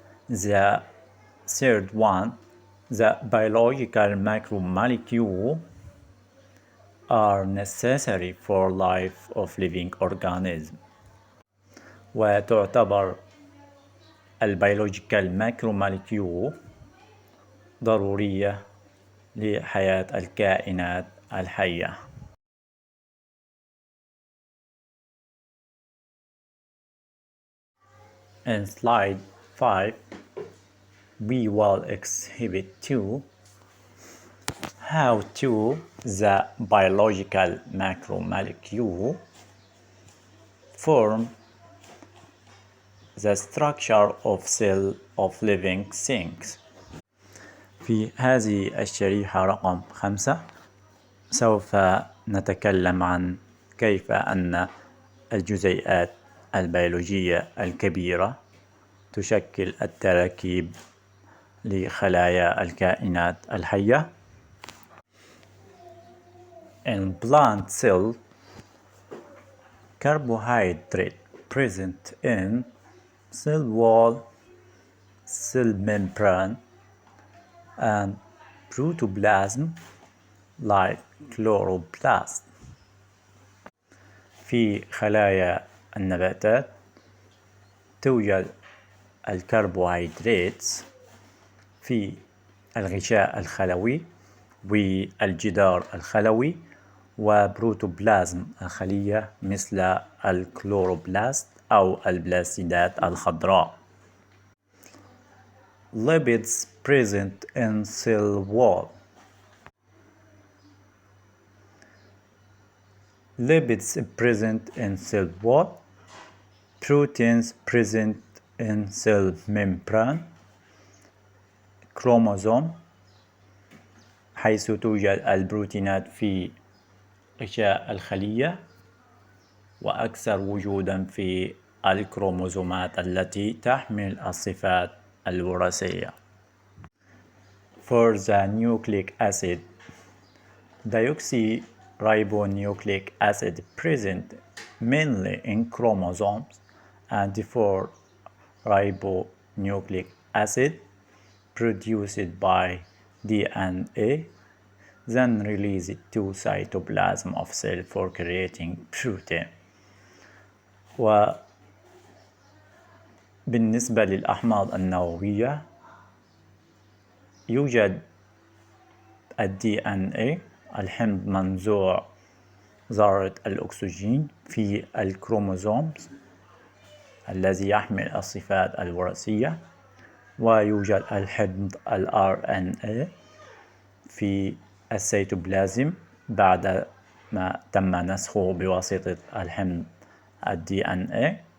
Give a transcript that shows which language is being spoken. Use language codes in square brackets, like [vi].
[en] The third one, the biological macromolecules are necessary for life of living organisms. [ar] وتعتبر البيولوجيكال ماكروموليكيول ضرورية لحياة الكائنات الحية. [en] In slide 5, we will exhibit how the biological macromolecule form the structure of cell of living things. [ar] في هذه الشريحة رقم 5 سوف نتكلم عن كيف أن الجزيئات البيولوجية الكبيرة تشكل التراكيب لخلايا الكائنات الحية. [en] In plant cell, carbohydrate present in cell wall, cell membrane, and protoplasm like chloroplast. [ar] في خلايا النباتات توجد الكربوهيدرات في الغشاء الخلوي والجدار الخلوي وبروتوبلازم الخلية مثل الكلوروبلاست أو البلاستيدات الخضراء. [en] Lipids present in cell wall. Lipids present in cell wall. Proteins present in cell membrane. [ar] Chromosome حيث توجد البروتينات في غشاء الخلية وأكثر وجودا في الكروموزومات التي تحمل الصفات الوراثية. [en] For the nucleic acid, deoxyribonucleic acid present mainly in chromosomes, and for ribonucleic acid produced by DNA, then released to cytoplasm of cell for creating protein. [ar] وبالنسبة للأحماض النووية يوجد DNA الحمض منزوع ذرة الأكسجين في الكروموزومز الذي يحمل الصفات الوراثية، ويوجد الحمض RNA في السيتوبلازم بعد ما تم نسخه بواسطة الحمض DNA